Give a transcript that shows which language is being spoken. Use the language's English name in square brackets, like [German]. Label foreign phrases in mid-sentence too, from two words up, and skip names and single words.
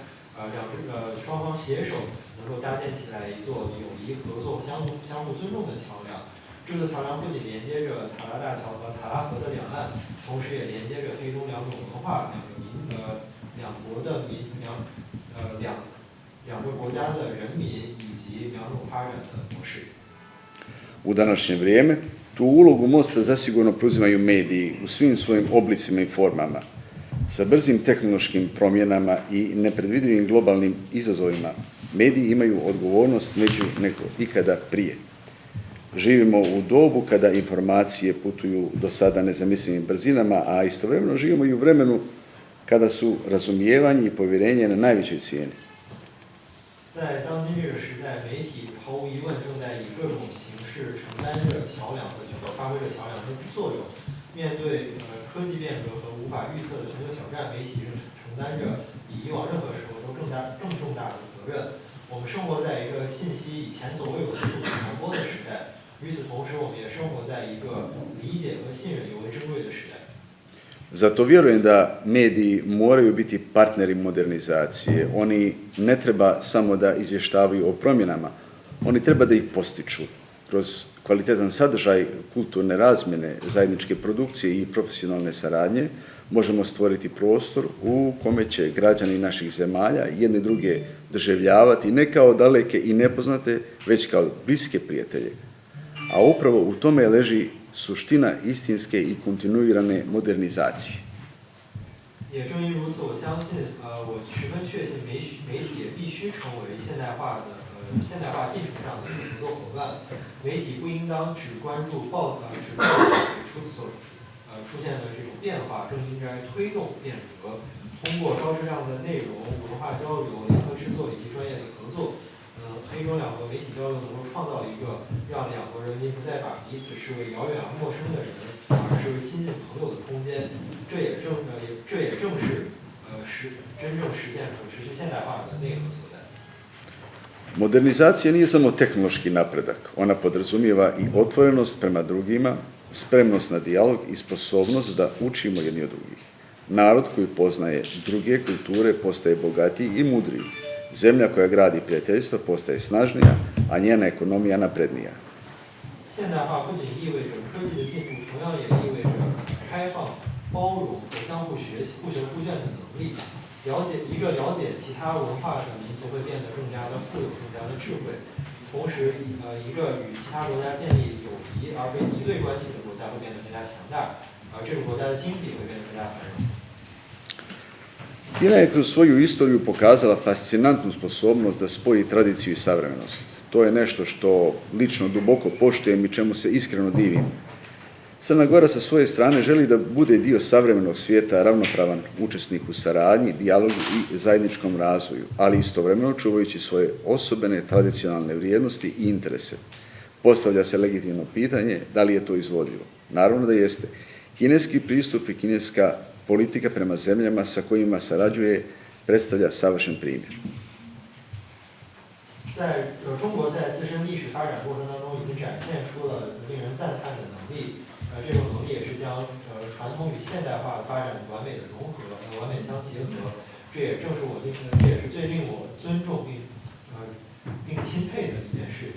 [Chinese] 双方携手能够搭建起来一座友谊、合作、相互尊重的桥梁。这座桥梁不仅连接着塔拉大桥和塔拉河的两岸，同时也连接着黑中两种文化、两个国家的人民以及两种发展的模式。 [Serbian] U današnje vrijeme tu ulogu mosta zasigurno preuzimaju mediji u svim svojim oblicima i formama. Sa brzim tehnološkim promjenama i nepredvidivim globalnim izazovima mediji imaju odgovornost među nego ikada prije. Živimo u dobu kada informacije putuju do sada nezamislivim brzinama, a istovremeno živimo i u vremenu kada su razumijevanje i povjerenje na najvećoj cijeni. [Chinese] 在当今这个时代，媒体毫无疑问正在以各种形式承担着桥梁的发挥着桥梁的作用。面对科技变革和无法预测的全球挑战，媒体正承担着比以往任何时候都更重大的责任。我们生活在一个信息以前所未有的速度传播的时代，与此同时，我们也生活在一个理解和信任尤为珍贵的时代。 [Serbian] Zato vjerujem da mediji moraju biti partneri modernizacije. Oni ne treba samo da izvještavaju o promjenama, oni treba da ih postiču kroz kvalitetan sadržaj kulturne razmjene, zajedničke produkcije i profesionalne saradnje. Možemo stvoriti prostor u kome će građani naših zemalja jedne druge doživljavati ne kao daleke i nepoznate, već kao bliske prijatelje. A upravo u tome leži suština istinske i kontinuirane modernizacije. [Chinese] 也正因如此，我相信，我十分确信媒体也必须成为现代化进程上的合作伙伴。媒体不应当只关注只出现的这种变化，更应该推动变革，通过高质量的内容、文化交流、联合制作以及专业的合作，黑中两国媒体交流能够创造一个让两国人民不再把彼此视为遥远而陌生的人，而视为亲近朋友的空间。这也正是真正实现可持续现代化的内核所在。 [Serbian] Modernizacija nije samo tehnološki napredak, ona podrazumijeva i otvorenost prema drugima, spremnost na dijalog i sposobnost da učimo jedni od drugih. Narod koji poznaje druge kulture postaje bogatiji i mudriji. Zemlja koja gradi prijateljstva postaje snažnija, a njena ekonomija naprednija. [Chinese] 现代化不仅意味着科技的进步，同样也意味着开放、包容和相互学习、互学互鉴的能力。了解其他文化的民族会变得更加的富有、更加的智慧。同时，一个与其他国家建立友谊而非敌对关系的国家会变得更加强大，而这个国家的经济会变得更加繁荣。 [Serbian] Kina je kroz svoju istoriju pokazala fascinantnu sposobnost da spoji tradiciju i savremenost. To je nešto što lično duboko poštujem i čemu se iskreno divim. Crna Gora sa svoje strane želi da bude dio savremenog svijeta, ravnopravan učesnik u saradnji, dijalogu i zajedničkom razvoju, ali istovremeno čuvajući svoje osobene tradicionalne vrijednosti i interese. Postavlja se legitimno pitanje da li je to izvodljivo. Naravno da jeste. Kineski pristup i kineska politika prema zemljama sa kojima sarađuje predstavlja savršen primjer. [Chinese] 中国在自身历史发展过程当中已经展现出了令人赞叹的能力，这种能力也是将传统与现代化发展完美的融合、完美相结合。这也是最令我尊重并钦佩的一件事。